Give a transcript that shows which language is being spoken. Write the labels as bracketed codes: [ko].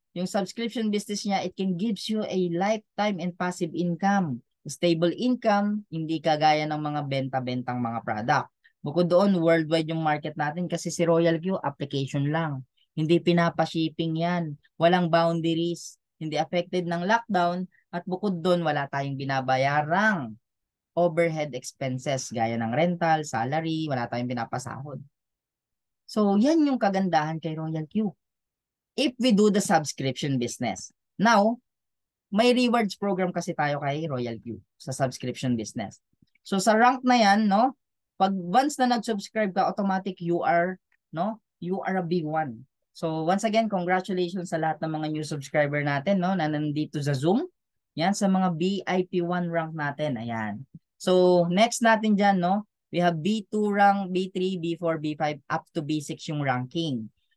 [en] Yung subscription business niya, it can gives you a lifetime and passive income. [tl] Stable income, hindi kagaya ng mga benta-bentang mga product. Bukod doon, worldwide yung market natin kasi si Royal Q, application lang. Hindi pinapa-shipping yan. Walang boundaries. Hindi affected ng lockdown. At bukod doon, wala tayong binabayarang overhead expenses gaya ng rental, salary, wala tayong pinapasahod. So, yan yung kagandahan kay Royal Q if we do the subscription business. Now, may rewards program kasi tayo kay Royal Q sa subscription business. So sa rank na yan, no, pag once na nag-subscribe ka, automatic you are, no, [en] you are a big one. [tl] So once again, congratulations sa lahat ng mga new subscriber natin, no, na nandito sa Zoom. Yan, sa mga VIP 1 rank natin. Ayan. [en] So next [tl] natin dyan, [en] no, we have B2 rank, B3, B4, B5, up to B6 yung ranking.